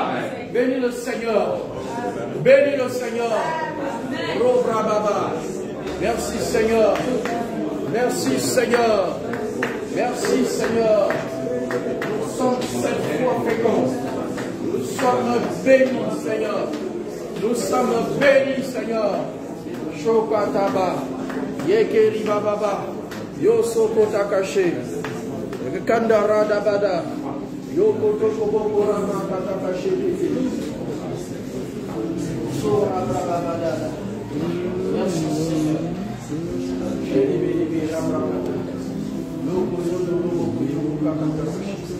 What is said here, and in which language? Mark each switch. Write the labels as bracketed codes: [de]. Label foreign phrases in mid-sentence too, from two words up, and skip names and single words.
[fr] Bénis le Seigneur. Bénis le Seigneur. Merci Seigneur. Merci Seigneur. Merci Seigneur. Nous sommes cette fois féconds. Nous sommes bénis Seigneur. Nous sommes bénis Seigneur. Shokataba. Yekeri bababa. Yosoko takashi. Kandara dabada. Yoko toko borama takashi. Sora babada. Merci Seigneur. Yoko yoko yoko yoko yoko